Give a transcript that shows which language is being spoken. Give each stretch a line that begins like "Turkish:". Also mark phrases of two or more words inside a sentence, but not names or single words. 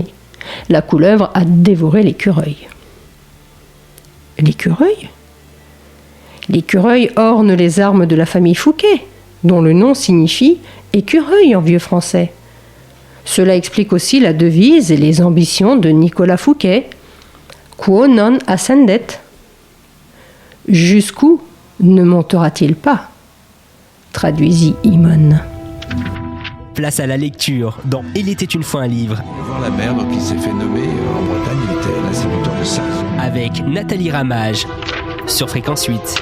French: La couleuvre a dévoré l'écureuil. L'écureuil ? L'écureuil orne les armes de la famille Fouquet, dont le nom signifie écureuil en vieux français. Cela explique aussi la devise et les ambitions de Nicolas Fouquet,
Latin: quo non ascendet.
French: Jusqu'où ne montera-t-il pas ? Traduisit Eamon. Place à la lecture dans Il était une fois un livre. Voir la mer, donc il s'est fait nommer en Bretagne, il était l'instituteur de Sars. Avec Nathalie Ramage sur Fréquence 8.